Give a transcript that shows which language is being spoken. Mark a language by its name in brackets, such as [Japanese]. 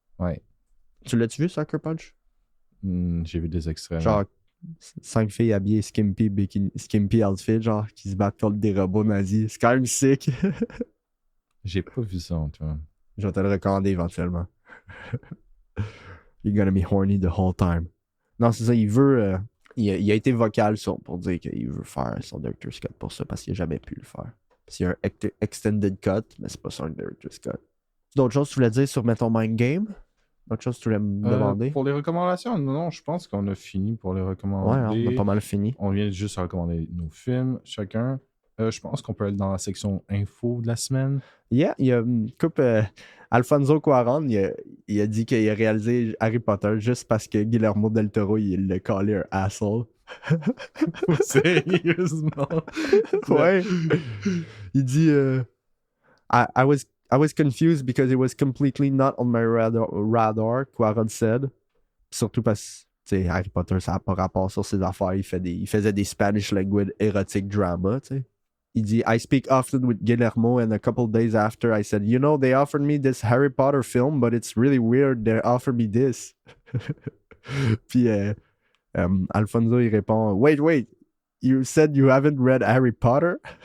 [French] Ouais. Tu l'as-tu vu, Sucker Punch? J'ai vu des extraits. Genre, 5 filles habillées skimpy outfit, genre, qui se battent contre des robots nazis. C'est quand même sick. J'ai pas vu ça, Antoine. Je vais te le recommander éventuellement. [English] You're gonna be horny the whole time. [French] Non, c'est ça, il veut... il a été vocal pour dire qu'il veut faire son Director's Cut pour ça, parce qu'il n'a jamais pu le faire. Parce qu'il y a un extended cut, mais c'est pas ça un Director's Cut. D'autres choses que tu voulais dire sur, mettons, Mind Game? D'autres choses que tu voulais me demander? Pour les recommandations, non, je pense qu'on a fini pour les Ouais, recommander. on a pas mal fini. On vient juste à recommander nos films, chacun. Je pense qu'on peut aller dans la section info de la semaine. Yeah, il y a une coupe... Alfonso Cuarón, il a dit qu'il a réalisé Harry Potter juste parce que Guillermo del Toro, il l'a collé un asshole. Sérieusement? Ouais. Il dit [English] I was confused because it was completely not on my radar, Cuarón said. [French] Surtout parce que Harry Potter, ça n'a pas rapport sur ses affaires. Il faisait des [English] Spanish language erotic drama, [French] tu sais. Il dit [English] I speak often with Guillermo, and a couple days after I said, you know, they offered me this Harry Potter film, but it's really weird they offered me this. [French] Puis Alfonso, il répond, [English] wait, you said you haven't read Harry Potter?